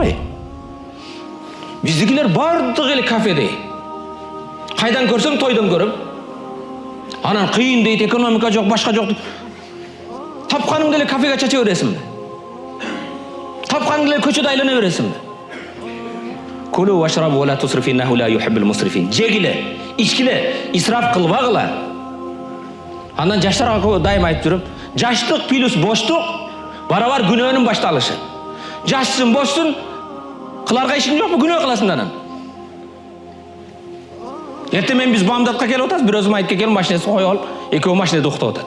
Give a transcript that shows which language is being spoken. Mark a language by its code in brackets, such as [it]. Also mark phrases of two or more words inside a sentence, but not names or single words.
[ky] Биздикилер бардыгы эле кафеде. Кайдан көрсөң тойдон көрөм. Анан кыйын дейт, экономика жок, башка жок. Тапканыңды эле кафеге чача бересиңби? Тапканыңды эле көчөдө айлана бересиңби? [ar] كلوا واشربوا ولا تسرفوا إنه لا يحب المسرفين. [ky] Жегиле, ичкиле, исраф кылбагыла. Андан жаштарга дайым айтып жүрөм. Жаштык плюс боштук барабар күнөөнүн башталышы. Жашсың, боштун, кыларга ишиң жокпу, күнөө кыласың анан. Эрте мен биз баамдатка келип атабыз, бир өзүм айтып келем, машинесин коюп алып, экөө машинеде уктап атат.